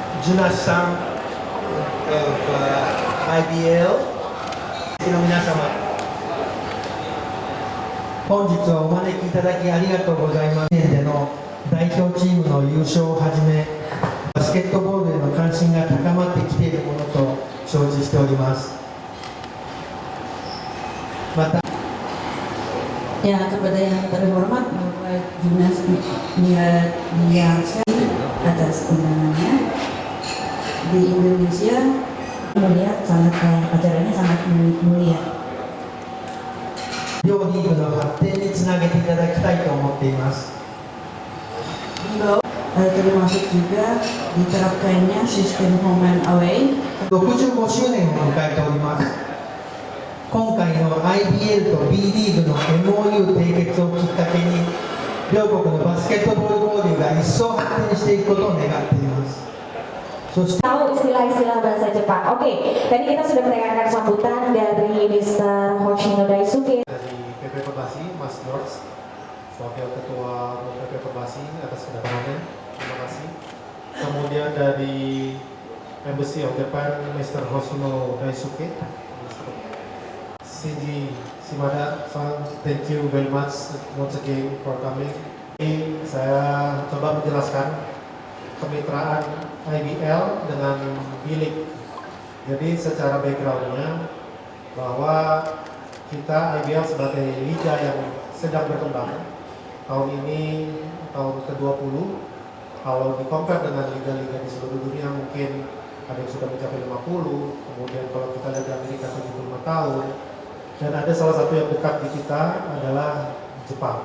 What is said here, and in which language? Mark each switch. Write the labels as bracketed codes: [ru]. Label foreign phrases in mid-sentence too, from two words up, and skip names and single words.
[ja] Junas さん of IBL の皆様、本日はお招きいただきありがとうございます。での代表チームの優勝をはじめ、バスケットボールへの関心が高まってきているものと承知しております。また [id] Ya, kepada yang terhormat Bapak Junas Miharsyah atas undangannya di Indonesia, melihat acaranya sangat mulia. [ja] 両リーグの発展につなげていただきたいと思っています。 [id] Termasuk juga diterapkannya sistem [en] home and away. [ja] 65 周年を迎えております。今回の IBL と B リーグの MOU 締結をきっかけに、両国のバスケットボール交流が一層発展していくことを願っています。そして [id] tahu istilah-istilah bahasa Jepang. Oke, tadi kita sudah mendengarkan sambutan dari Mr. Hoshino Daisuke. Dari PP Perbasi, Mas George, Wakil Ketua PP Perbasi atas kedatangannya, terima kasih. Kemudian dari Embassy of Japan, Mr. Hoshino Daisuke, Shinji Shimada-san, [en] thank you very much once again for coming. [id] Ini saya coba menjelaskan kemitraan IBL dengan B-League. Jadi secara backgroundnya bahwa kita IBL sebagai liga yang sedang berkembang, tahun ini tahun ke-20, kalau di-compare dengan liga-liga di seluruh dunia mungkin ada yang sudah mencapai 50, kemudian kalau kita lihat di Amerika 75 tahun, dan ada salah satu yang dekat di kita adalah Jepang.